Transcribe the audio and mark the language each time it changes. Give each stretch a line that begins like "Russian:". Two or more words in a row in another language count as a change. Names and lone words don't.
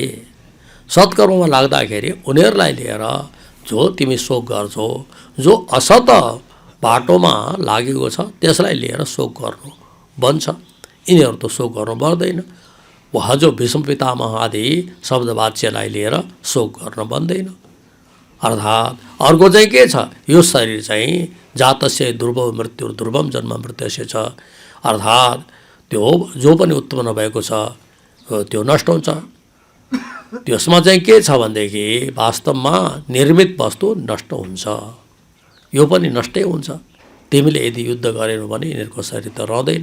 Nepali: सत्कर्ममा लाग्दाखेरि उनीहरूलाई लिएर जो तिमी शोक गर्छौ, जो असत बाटोमा लागेको छ त्यसलाई लिएर शोक गर्नु बन्छ। यिनीहरू त शोक गर्नु पर्दैन। वहाँ जो भीष्म पितामह आदि शब्दवाच्यलाई लिएर शोक गर्न बन्दैन। अर्थात् अर्को चाहिँ के छ, यो शरीर चाहिँ
Sanskrit: जातस्य ध्रुव मृत्यु ध्रुवम जन्म मृत्युस्य
Nepali: छ। अर्थात् त्यो जो पनि उत्पन्न भएको छ त्यो नष्ट हुन्छ। त्यसमा चाहिँ के छ भनेदेखि वास्तवमा निर्मित वस्तु नष्ट हुन्छ, यो पनि नष्टै हुन्छ। तिमीले यदि युद्ध गरेनौ भने यिनीहरूको शरीर त रहँदैन।